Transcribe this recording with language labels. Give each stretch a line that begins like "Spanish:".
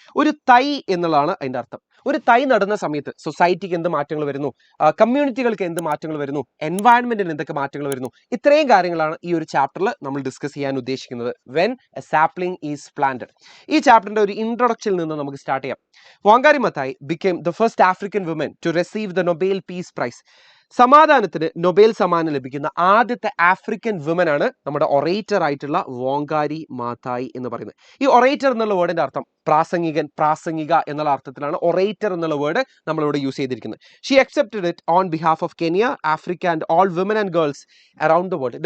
Malayalam: ഒരു തൈ എന്നുള്ളതാണ് അതിന്റെ അർത്ഥം. ഒരു തൈ നടുന്ന സമയത്ത് സൊസൈറ്റിക്ക് എന്ത് മാറ്റങ്ങൾ വരുന്നു, കമ്മ്യൂണിറ്റികൾക്ക് എന്ത് മാറ്റങ്ങൾ വരുന്നു, എൻവയൺമെന്റിന് എന്തൊക്കെ മാറ്റങ്ങൾ വരുന്നു, ഇത്രയും കാര്യങ്ങളാണ് ഈ ഒരു ചാപ്റ്ററിൽ നമ്മൾ ഡിസ്കസ് ചെയ്യാൻ ഉദ്ദേശിക്കുന്നത്.
English: When a sapling is planted.
Malayalam: ഈ ചാപ്റ്ററിന്റെ ഒരു ഇൻട്രൊഡക്ഷനിൽ നിന്ന് നമുക്ക് സ്റ്റാർട്ട് ചെയ്യാം.
English: Wangari Maathai became the first African woman to receive the Nobel Peace Prize.
Malayalam: സമാധാനത്തിന് നൊബേൽ സമ്മാനം ലഭിക്കുന്ന ആദ്യത്തെ ആഫ്രിക്കൻ വുമൻ ആണ് നമ്മുടെ ഒറേറ്റർ ആയിട്ടുള്ള വാങ്കാരി മാതായി എന്ന് പറയുന്നത്. ഈ ഒറേറ്റർ എന്നുള്ള വേർഡിന്റെ അർത്ഥം പ്രാസംഗികൻ, പ്രാസംഗിക എന്നുള്ള അർത്ഥത്തിലാണ് ഒറേറ്റർ എന്നുള്ള വേർഡ് നമ്മളിവിടെ യൂസ് ചെയ്തിരിക്കുന്നത്.
English: She accepted it on behalf of Kenya, Africa and all women and girls around the world.